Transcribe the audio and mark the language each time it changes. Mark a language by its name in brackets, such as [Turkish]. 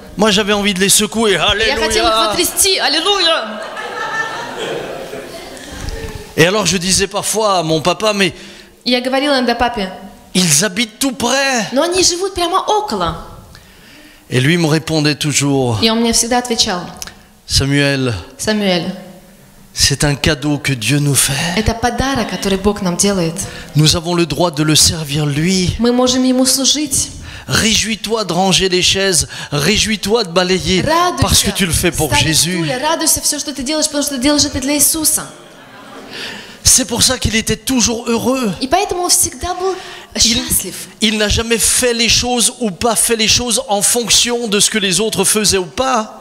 [French] Moi, j'avais envie de les secouer. [Russian] Я хотел их [French] Alléluia. [Russian] потрясти «Аллилуйя». [French] Et alors, je disais parfois à mon papa, mais [Russian] И я говорила иногда папе, [French] ils habitent tout près. [Russian] но они живут прямо около. [French] Et lui me répondait toujours, [Russian] И он мне всегда отвечал, [French] Samuel, [Russian] Самуэль, [French] c'est un cadeau que Dieu nous fait. [Russian] это подарок, который Бог нам делает. [French] Nous avons le droit de le servir lui. [Russian] Мы можем Ему служить. [French] Réjouis-toi de ranger les chaises, réjouis-toi de balayer, parce que tu le fais pour Jésus. [Russian] Радуйся, все, что ты делаешь, потому что ты делаешь это для Иисуса. [French] C'est pour ça qu'il était toujours heureux. [Russian] И поэтому он всегда был счастлив. [French] Il n'a jamais fait les choses ou pas fait les choses en fonction de ce que les autres faisaient ou pas.